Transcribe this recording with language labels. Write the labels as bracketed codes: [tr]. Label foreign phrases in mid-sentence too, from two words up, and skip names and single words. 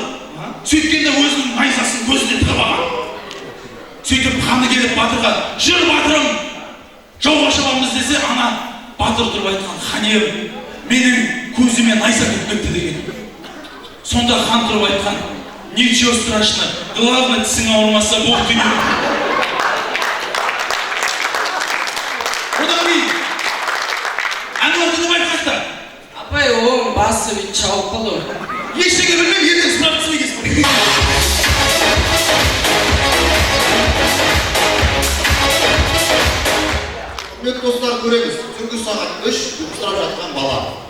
[kk] Сөйткенде өзінің найзасын көзіне тығып алған. Сөйтіп ханы келіп батырға, жүр батырым, жауға шабамыз десе, ана батыр тұрып айтқан, хан ием, менің көзіме найза кіріп кетті деген. Сонда хан тұрып айтқан, [ru] ничего страшного, главное [kk] тісің ауырмаса болды деген. Одан кейін, Әнуар Тыныбаев қайда? Апай, оң басы бүйтіп шауып қалды ғой. Ештеңе білмеймін, ертең справкасымен келсін. Құрметті достар, көреміз түнгі сағат 3 ұйықтап жатқан бала.